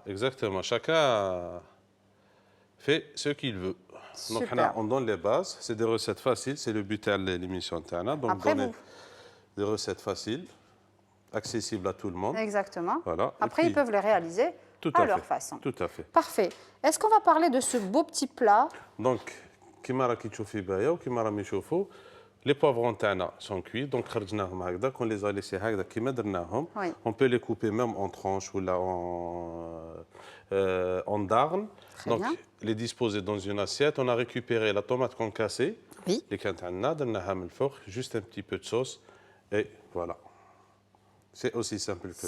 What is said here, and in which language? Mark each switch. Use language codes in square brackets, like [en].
[fr] Exactement, chacun fait ce qu'il veut. Donc on donne les bases, c'est des recettes faciles, c'est le but de l'émission Tana. Donc après, donner des recettes faciles, accessibles à tout le monde. Exactement. Voilà. Après ils peuvent les réaliser à leur façon. Tout à fait. Parfait. Est-ce qu'on va parler de ce beau petit plat? Donc, [ar] كيما راكي تشوفي بايا وكيما راهم يشوفوا [fr] les poivrons [ar] تاعنا [fr] sont cuits, donc [ar] خرجناهم هكذا, [fr] on les a laissés [ar] هكذا كيما درناهم. [fr] On peut les couper même en tranches ou là en darnes. Donc les disposer dans une assiette. On a récupéré la tomate concassée. Oui. Les [ar] كانت عندنا درناها من الفوق, [fr] juste un petit peu de sauce et voilà. C'est aussi simple que ça.